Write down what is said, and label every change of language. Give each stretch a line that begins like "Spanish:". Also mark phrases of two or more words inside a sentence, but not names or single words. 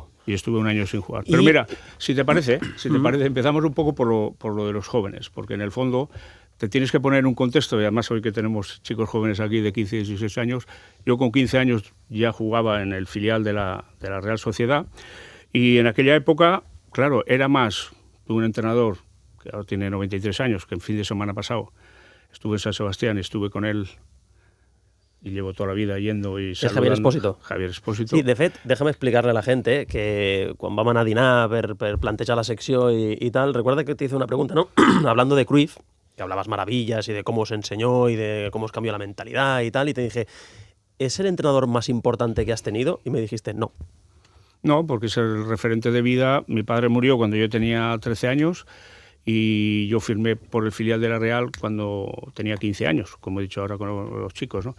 Spanish: Y estuve un año sin jugar. Pero mira, si te parece, empezamos un poco por lo de los jóvenes, porque en el fondo te tienes que poner en un contexto, y además hoy que tenemos chicos jóvenes aquí de 15 y 16 años, yo con 15 años ya jugaba en el filial de la Real Sociedad, y en aquella época, claro, era más de un entrenador, que ahora tiene 93 años, que el fin de semana pasado estuve en San Sebastián, estuve con él, y llevo toda la vida yendo y saludando. Javier Espósito. Javier Espósito.
Catalan: Sí, de fet,
Spanish: déjame explicarle a la gente que
Catalan: quan vam anar a dinar per plantejar la secció
Spanish: y tal, recuerda que te hice una pregunta, ¿no? Hablando de Cruyff, que hablabas maravillas y de cómo os enseñó y de cómo os cambió la mentalidad y tal, y te dije, ¿es el entrenador más importante que has tenido? Y me dijiste, no. No, porque es el referente de vida. Mi padre murió cuando yo tenía 13 años y yo firmé por el filial de la Real cuando tenía 15 años, como he dicho ahora con los chicos, ¿no?